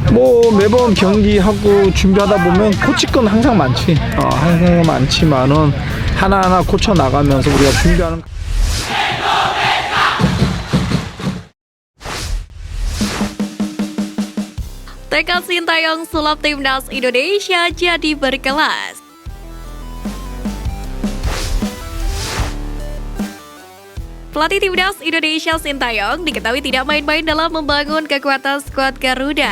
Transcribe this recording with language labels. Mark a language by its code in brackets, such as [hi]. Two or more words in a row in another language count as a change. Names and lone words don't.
[ko] 뭐 매번 경기하고 준비하다 보면 코치 건 항상 많지. 항상 많지만은 하나하나 고쳐 나가면서 우리가 준비하는. [id] Tekad Sintayong sulap timnas Indonesia jadi berkelas. Pelatih timnas Indonesia Sintayong diketahui tidak main-main dalam membangun kekuatan skuad Garuda.